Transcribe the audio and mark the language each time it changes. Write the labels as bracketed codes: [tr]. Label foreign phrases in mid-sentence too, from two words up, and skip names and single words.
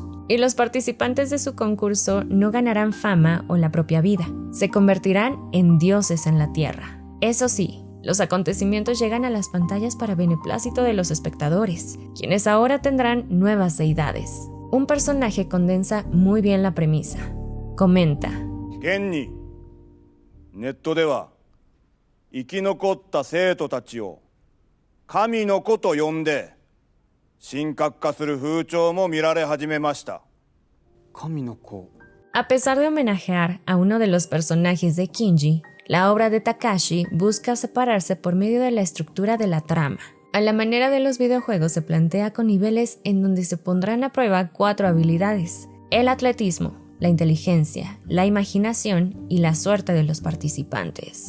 [es] Y los participantes de su concurso no ganarán fama o la propia vida, se convertirán en dioses en la tierra. Eso sí, los acontecimientos llegan a las pantallas para beneplácito de los espectadores, quienes ahora tendrán nuevas deidades. Un personaje condensa muy bien la premisa. Comenta: [ja] 現にネットでは生き残った生徒たちを神の子と呼んで神格化する風潮も見られ始めました。神の子。 [es] A pesar de homenajear a uno de los personajes de Kinji, la obra de Takashi busca separarse por medio de la estructura de la trama. A la manera de los videojuegos se plantea con niveles en donde se pondrán a prueba 4 habilidades: el atletismo, la inteligencia, la imaginación y la suerte de los participantes.